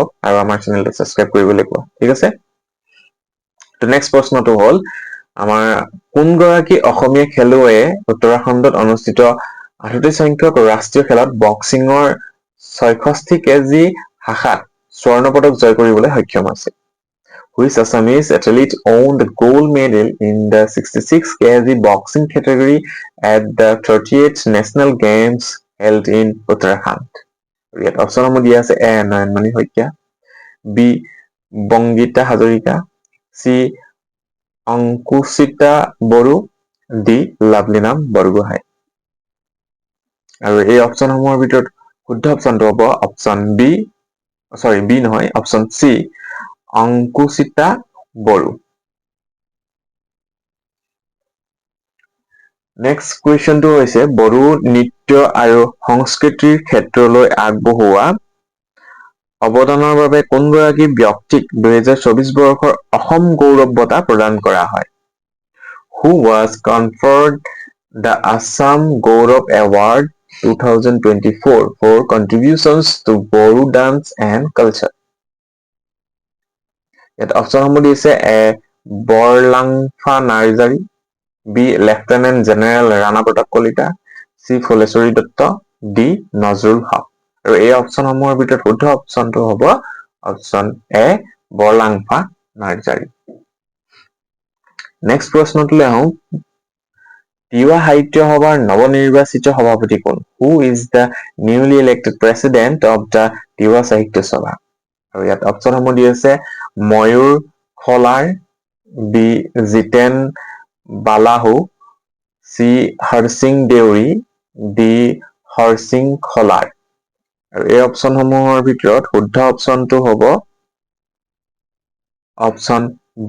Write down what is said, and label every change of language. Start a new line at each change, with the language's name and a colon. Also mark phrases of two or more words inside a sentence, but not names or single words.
Assamese: আৰু আমাৰ চেনেলটো সাবস্ক্ৰাইব কৰিবলৈ কোৱা ঠিক আছে তো নেক্সট প্ৰশ্নটো হ'ল আমাৰ কোন গৰাকী অসমীয়া খেলুৱৈয়ে উত্তৰাখণ্ডত অনুষ্ঠিত 38 সংখ্যক ৰাষ্ট্ৰীয় খেলত বক্সিংৰ 66 কেজি শাখাত স্বৰ্ণ পদক জয় কৰিবলৈ সক্ষম হৈছে
English: Which Assamese athlete won the gold medal in the 66 kg boxing category at the 38th National Games held in Uttarakhand?
Assamese: ইয়াত অপশ্যনসমূহ দিয়া আছে A. নয়নমণি শইকীয়া B. বংগীতা হাজৰিকা C. অংকুচিতা বড়ো D. লাভলীনা বৰগোহাঁই আৰু এই অপশ্যনসমূহৰ ভিতৰত শুদ্ধ অপশ্যনটো হ'ব অপশ্যন B নহয় অপশ্যন C. অংকুচিতা বড়ো
English: next questionটো
Assamese: হৈছে বড়ো নৃত্য আৰু সংস্কৃতিৰ ক্ষেত্ৰলৈ আগবঢ়োৱা অৱদানৰ বাবে কোনগৰাকী ব্যক্তিক 2024 বৰ্ষৰ অসম গৌৰৱ বঁটা প্ৰদান কৰা হয়
English: Who was conferred the Assam Gaurav Award 2024 for contributions to Bodo dance and culture
Assamese: ইয়াত অপশ্যনসমূহ দিছে A. বৰলাংফা নাৰ্জাৰী B. লেফটেনেণ্ট জেনেৰেল ৰাণা প্ৰতাপ কলিতা C. ফুলেশ্বৰী দত্ত D. নজৰুল হক আৰু এই অপশ্যনসমূহৰ ভিতৰত শুদ্ধ অপশ্যনটো হ'ব অপশ্যন A. বৰলাংফা নাৰ্জাৰী নেক্সট প্ৰশ্নটোলৈ আহোঁ তিৱা সাহিত্য সভাৰ নৱনিৰ্বাচিত সভাপতি কোন
English: Who is the newly elected president of the
Assamese: তিৱা সাহিত্য সভা আৰু ইয়াত অপশ্যনসমূহ দি আছে ময়ূৰ খলাৰ B. জিতেন বালাহু C. হৰসিং দেউৰী D. হৰসিং খলাৰ আৰু এই অপশ্যনসমূহৰ ভিতৰত শুদ্ধ অপশ্যনটো হ'ব অপশ্যন D.